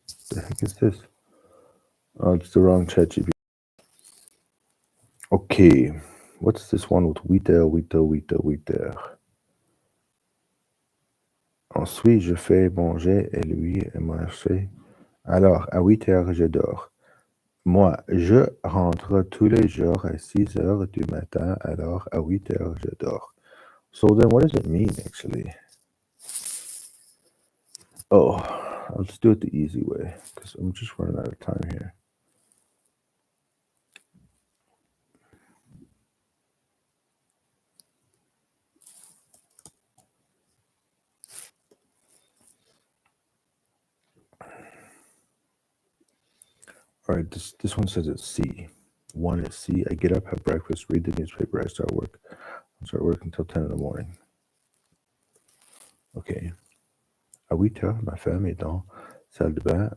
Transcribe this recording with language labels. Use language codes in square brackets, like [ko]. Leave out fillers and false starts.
[en] The heck is this? Oh, it's the wrong ChatGPT. Okay. What's this one with 8 heures? [fr] Ensuite, je fais manger et lui marcher. Alors, à 8 heures, je dors. Moi, je rentre tous les jours à 6 heures du matin. Alors, à 8 heures, je dors. [en] So then what does it mean, actually? Oh, I'll just do it the easy way, because I'm just running out of time here. All right, this one says it's C. One is C. I get up, have breakfast, read the newspaper, I start work. I start work until 10 in the morning. Okay. [fr] À 8 heures, ma femme est dans salle de bain.